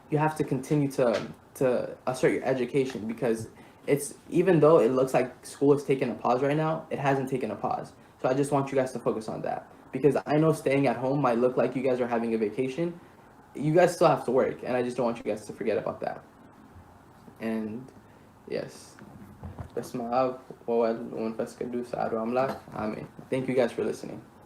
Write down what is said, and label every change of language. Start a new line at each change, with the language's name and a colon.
English: You have to continue to assert your education, because it's, even though it looks like school is taking a pause right now, it hasn't taken a pause. So I just want you guys to focus on that, because I know staying at home might look like you guys are having a vacation. You guys still have to work, and I just don't want you guys to forget about that. And yes.
Geez: በስመ አብ ወወልድ ወመንፈስ ቅዱስ አሐዱ አምላክ አሜን.
English: Thank you guys for listening.